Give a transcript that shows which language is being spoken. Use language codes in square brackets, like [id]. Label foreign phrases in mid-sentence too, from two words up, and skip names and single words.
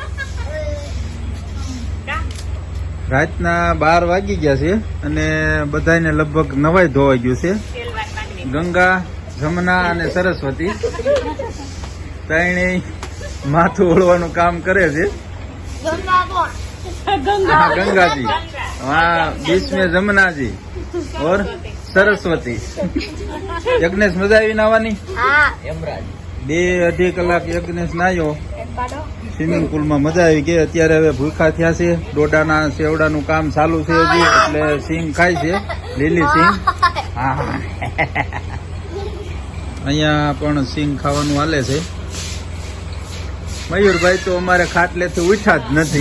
[gu] રાતના 12 વાગી ગયા છે અને બધાને લગભગ નવાઈ ધોવાઈ ગયું છે। ગંગા, જમના અને સરસ્વતી ત્રણેય માથું ઓળવાનું કામ કરે છે। [hi] हाँ, गंगा जी, वहाँ बीच में जमुना जी और सरस्वती। [gu] યજ્ઞેશ મજા આઈ નાવાની? 2-2.5 કલાક યજ્ઞેશ નાયો સ્વિમિંગ પુલ માં। મજા આવી ગઈ। અત્યારે હવે ભૂખા થયા છે। ડોડાના સેવડાનું કામ ચાલુ છે હજી, એટલે સિંગ ખાય છે, લીલી સિંગ। હા, અહીંયા પણ સિંગ ખાવાનું હાલે છે. મયુરભાઈ તો અમારે ખાટલેથી ઉઠ્યા જ નથી.